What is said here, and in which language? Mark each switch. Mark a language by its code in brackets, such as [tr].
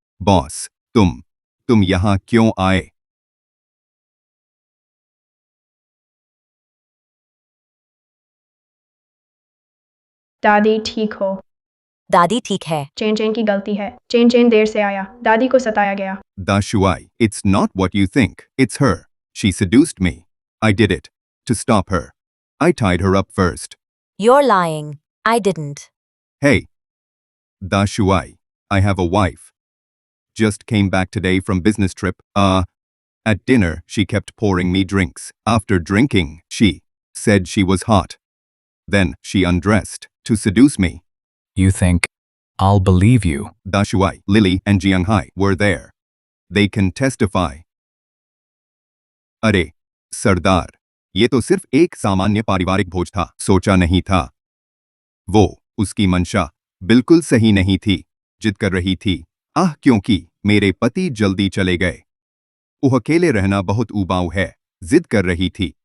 [hi] Boss, तुम यहाँ क्यों आए? दादी ठीक हो? दादी ठीक है। चेन की गलती है। चेन देर से आया, दादी को सताया गया। [en] Dashuai, it's not what you think. It's her. She seduced me. I did it. To stop her. I tied her up first. You're lying. I didn't. Hey. Dashuai, I have a wife. Just came back today from business trip. At dinner, she kept pouring me drinks. After drinking, she said she was hot. Then she undressed to seduce me. You think I'll believe you? Dashuai, Lily, and Jianghai were there. They can testify. [hi] अरे सरदार, ये तो सिर्फ एक सामान्य पारिवारिक भोज था, सोचा नहीं था। वो उसकी मंशा बिल्कुल सही नहीं थी, जिद कर रही थी। क्योंकि मेरे पति जल्दी चले गए। वो अकेले रहना बहुत उबाऊ है, जिद कर रही थी।